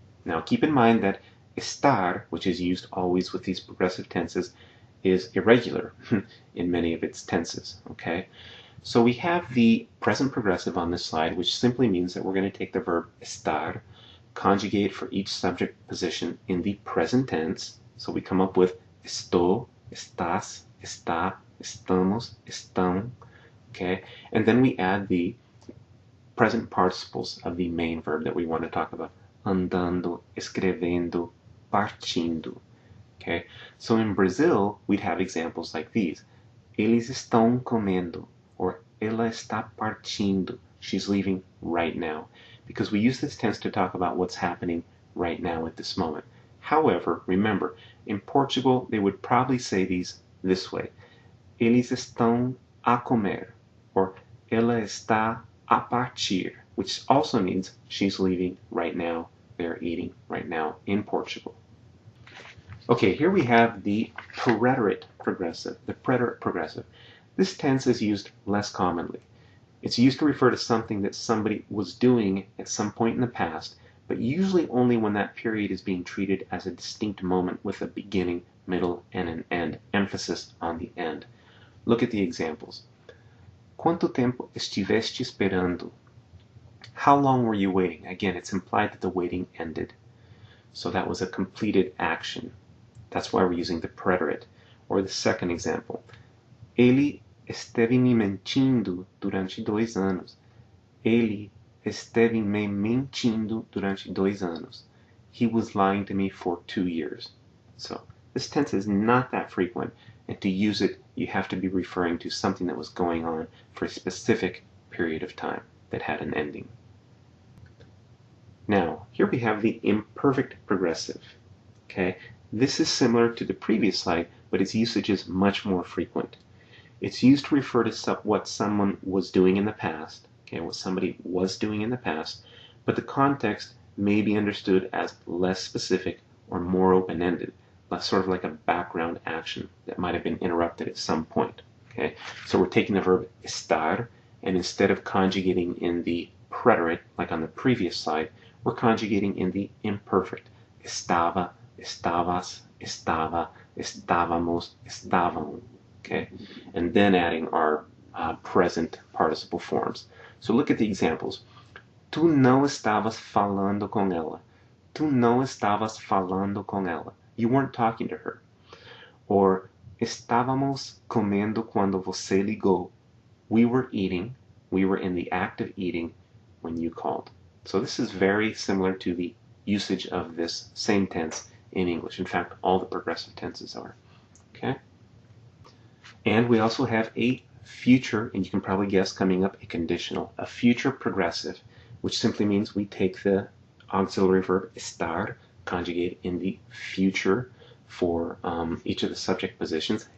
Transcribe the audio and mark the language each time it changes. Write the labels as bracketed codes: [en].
[en] Now keep in mind that estar, which is used always with these progressive tenses, is irregular in many of its tenses. Okay, so we have the present progressive on this slide, which simply means that we're going to take the verb estar, conjugate for each subject position in the present tense. So we come up with estou, estás, está, estamos, estão. Okay, and then we add the present participles of the main verb that we want to talk about. [pt] Andando, escrevendo, partindo. [en] Okay, so in Brazil, we'd have examples like these. [pt] Eles estão comendo, [en] or [pt] ela está partindo. [en] She's leaving right now. Because we use this tense to talk about what's happening right now at this moment. However, remember, in Portugal, they would probably say these this way. [pt] Eles estão a comer, [en] or [pt] ela está a partir, [en] which also means she's leaving right now, they're eating right now in Portugal. Okay, here we have the preterite progressive, the preterite progressive. This tense is used less commonly. It's used to refer to something that somebody was doing at some point in the past, but usually only when that period is being treated as a distinct moment with a beginning, middle, and an end, emphasis on the end. Look at the examples. [pt] Quanto tempo estiveste esperando? [en] How long were you waiting? Again, it's implied that the waiting ended. So that was a completed action. That's why we're using the preterite. Or the second example. [pt] Ele esteve me mentindo durante 2 anos. Ele esteve me mentindo durante 2 anos. [en] He was lying to me for 2 years. So this tense is not that frequent, and to use it, you have to be referring to something that was going on for a specific period of time that had an ending. Now, here we have the imperfect progressive. Okay, this is similar to the previous slide, but its usage is much more frequent. It's used to refer to what someone was doing in the past, okay, what somebody was doing in the past, but the context may be understood as less specific or more open-ended, sort of like a background action that might have been interrupted at some point. Okay, so we're taking the verb estar, and instead of conjugating in the preterite, like on the previous slide, we're conjugating in the imperfect. [pt] Estava, estavas, estava, estávamos, estavam. [en] Okay, and then adding our present participle forms. So look at the examples. [pt] Tu não estavas falando com ela. Tu não estavas falando com ela. [en] You weren't talking to her. Or [pt] estávamos comendo quando você ligou. [en] We were eating. We were in the act of eating when you called. So this is very similar to the usage of this same tense in English. In fact, all the progressive tenses are. Okay? And we also have a future, and you can probably guess coming up, a conditional, a future progressive, which simply means we take the auxiliary verb estar, conjugate in the future for each of the subject positions.